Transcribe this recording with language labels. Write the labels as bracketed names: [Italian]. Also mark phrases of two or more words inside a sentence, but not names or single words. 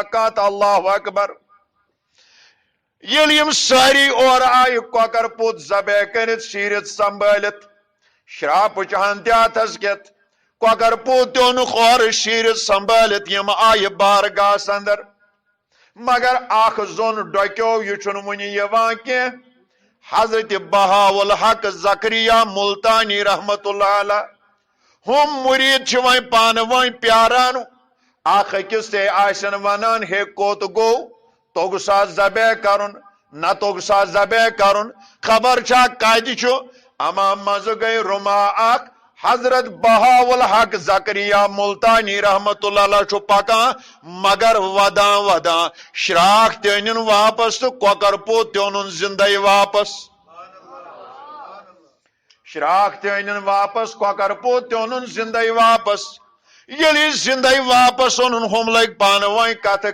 [Kashmiri] کانٛہہ تہٕ [Arabic] اللہ اکبر [Kashmiri] ییٚلہِ یِم سٲری اورٕ آیہِ کۄکر پوت ذبح کٔرِتھ شیٖرِتھ سنبھٲلِتھ شراپہٕ چہن تہِ اتھس کٮ۪تھ کۄکر پوت تہِ اوٚنُکھ اورٕ شیٖرِتھ سنبھٲلِتھ یِم آیہِ بارگاہس اندر مگر اکھ زوٚن ڈۄکیو یہِ چھُنہٕ وُنہِ یِوان کینٛہہ حضرت بہاءالحق زکریا ملتانی [Arabic] رحمت اللہ علیہ [Kashmiri] ہُم مُریٖد چھِ وۄنۍ پانہٕ ؤنۍ پیاران اکھ أکِس تے آسن ونان ہے کوٚت گوٚو توٚگ سا ذبح کرُن نہ توٚگ سا ذبح کرُن خبر چھا کتہِ چھُ اما منٛزٕ گٔے رُما اکھ حضرت بہاءالحق زکریا ملتانی رحمت اللہ علیہ چھُ پکان مگر ودان ودان شراکھ تہِ أنِن واپس تہٕ کۄکر پوت تہِ اوٚنُن زندے واپس شراکھ تہِ أنِن واپس کۄکر پوت تہِ اوٚنُن زندے واپس ییٚلہِ یہِ زندے واپس اوٚنُن ہُم لٔگۍ پانہٕ ؤنۍ کتھٕ